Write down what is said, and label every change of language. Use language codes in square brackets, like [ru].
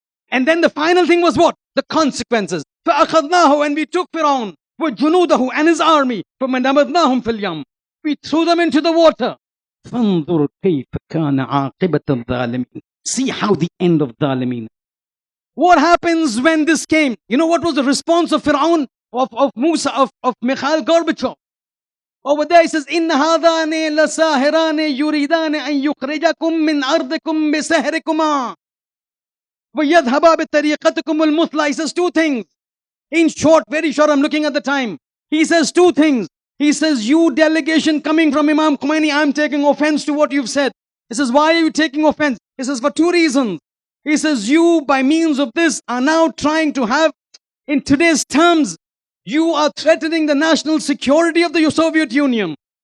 [en] And then the final thing was what? The consequences. [ar] فَأَخَذْنَاهُ, [en] and we took Fir'aun, [ar] وَجُنُودَهُ, [en] and his army, [ar] فَمَنَبَذْنَاهُمْ فِي الْيَمِّ, [en] we threw them into the water. [ar] فَانظُرْ كَيْفَ كَانَ عَاقِبَةَ الظَّالِمِينَ. [en] See how the end of Dhalimin. What happens when this came? You know what was the response of Fir'aun, of Musa, of Mikhail Gorbachev? Over there he says, [ar] إِنَّ هَذَانِ لَسَاهِرَانِ يُرِيدَانِ أَن يُخْرِجَكُم مِّنْ أَرْضِكُم بِسِحْرِكُمَا وَيَذْهَبَا بِطَرِيقَتِكُمُ الْمُثْلَى. [en] He says two things. In short, very short, I'm looking at the time. He says two things. He says, you delegation coming from Imam Khomeini, I'm taking offense to what you've said. He says, why are you taking offense? He says, for two reasons. He says, you, by means of this, are now trying to have, in today's terms, you are threatening the national security of the Soviet Union.